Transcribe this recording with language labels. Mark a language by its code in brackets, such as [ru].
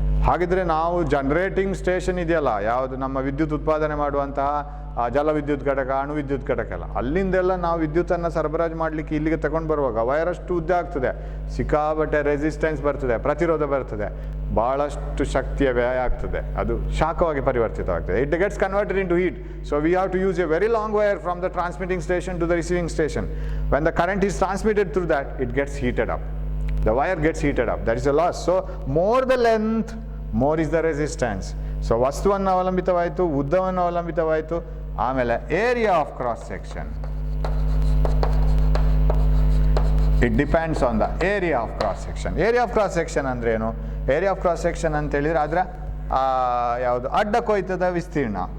[kn] ಹಾಗಿದ್ರೆ ನಾವು generating station ಇದೆಯಲ್ಲ, ಯಾವುದು ನಮ್ಮ ವಿದ್ಯುತ್ ಉತ್ಪಾದನೆ ಮಾಡುವಂತಹ ಜಲವಿದ್ಯುತ್ ಘಟಕ, ಅಣು ವಿದ್ಯುತ್ ಘಟಕ ಎಲ್ಲ, ಅಲ್ಲಿಂದೆಲ್ಲ ನಾವು ವಿದ್ಯುತ್ತನ್ನು ಸರಬರಾಜು ಮಾಡಲಿಕ್ಕೆ ಇಲ್ಲಿಗೆ ತಗೊಂಡು ಬರುವಾಗ ವಯರ್ ಅಷ್ಟು ಉದ್ದ ಆಗ್ತದೆ, ಸಿಕ್ಕಾಬಟ್ಟೆ ರೆಸಿಸ್ಟೆನ್ಸ್ ಬರ್ತದೆ, ಪ್ರತಿರೋಧ ಬರ್ತದೆ, ಭಾಳಷ್ಟು ಶಕ್ತಿಯ ವ್ಯಯ ಆಗ್ತದೆ, ಅದು ಶಾಖವಾಗಿ ಪರಿವರ್ತಿತವಾಗ್ತದೆ. [en] It gets converted into heat. So we have to use a very long wire from the transmitting station to the receiving station. When the current is transmitted through that, it gets heated up. The wire gets heated up. That is a loss. So more the length, more is the resistance. So [kn] ವಸ್ತುವನ್ನು ಅವಲಂಬಿತವಾಯಿತು, ಉದ್ದವನ್ನು ಅವಲಂಬಿತವಾಯಿತು. ಆಮೇಲೆ [en] Area of cross section, it depends on the area of cross section. [kn] Area of cross section ಅಂದ್ರೆ ಏನು? Area of cross section ಅಂತ ಹೇಳಿದ್ರೆ ಅದರ ಯಾವುದು ಅಡ್ಡ ಕೊಯ್ತದ ವಿಸ್ತೀರ್ಣ.